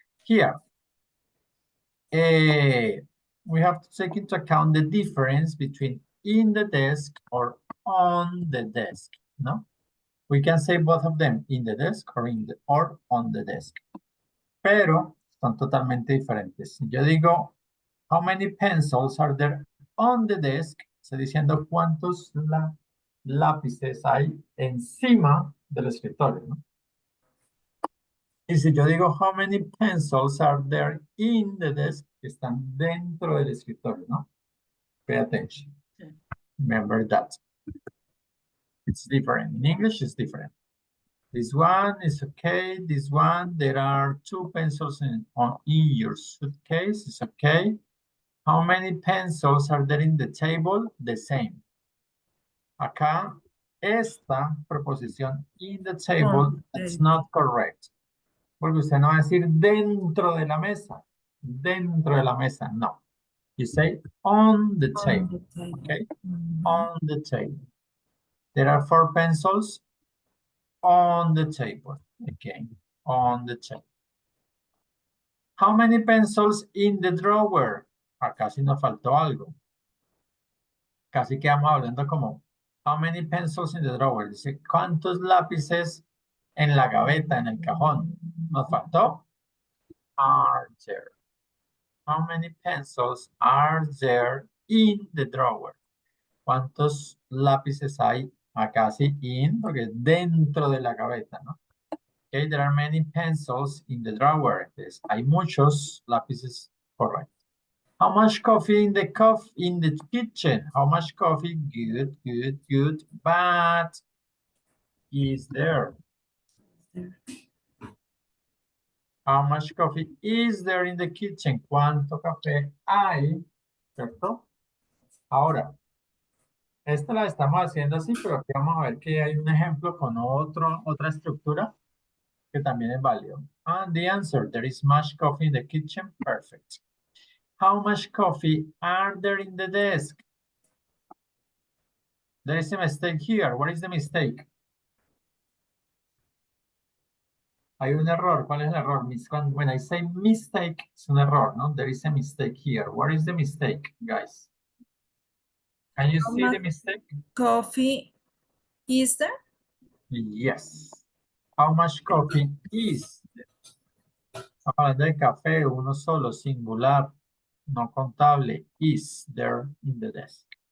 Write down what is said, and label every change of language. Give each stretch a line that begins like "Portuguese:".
English: Here, we have to take into account the difference between in the desk or on the desk, no? We can say both of them, in the desk or or on the desk.
Spanish: Pero son totalmente diferentes. Si yo digo,
English: how many pencils are there on the desk?
Spanish: Estoy diciendo cuántos lápices hay encima del escritorio, ¿no? Y si yo digo,
English: how many pencils are there in the desk?
Spanish: Están dentro del escritorio, ¿no?
English: Pay attention. Remember that. It's different. In English, it's different. This one is okay. This one, there are 2 pencils in your suitcase. It's okay. How many pencils are there in the table? The same.
Spanish: Acá, esta preposición
English: in the table, it's not correct.
Spanish: Porque usted no va a decir dentro de la mesa. Dentro de la mesa, no.
English: You say on the table, okay? On the table. There are 4 pencils on the table. Again, on the table. How many pencils in the drawer?
Spanish: Acá sí nos faltó algo. Casi quedamos hablando como,
English: how many pencils in the drawer?
Spanish: Dice, ¿cuántos lápices en la gaveta, en el cajón? Nos faltó.
English: Are there? How many pencils are there in the drawer?
Spanish: ¿Cuántos lápices hay acá? Sí, in, porque dentro de la gaveta, ¿no?
English: Okay, there are many pencils in the drawer. Yes,
Spanish: hay muchos lápices,
English: correct. How much coffee in the kitchen? How much coffee? Good, good, good. But is there? How much coffee is there in the kitchen?
Spanish: ¿Cuánto café hay? ¿Cierto? Ahora, esta la estamos haciendo así, pero aquí vamos a ver que hay un ejemplo con otra estructura que también es válido.
English: And the answer, there is much coffee in the kitchen. Perfect. How much coffee are there in the desk? There is a mistake here. What is the mistake?
Spanish: Hay un error. ¿Cuál es el error?
English: When I say mistake,
Spanish: es un error, ¿no?
English: There is a mistake here. What is the mistake, guys? Can you see the mistake? Coffee is there? Yes. How much coffee is there?
Spanish: Estamos hablando de café, uno solo, singular, no contable,
English: is there in the desk.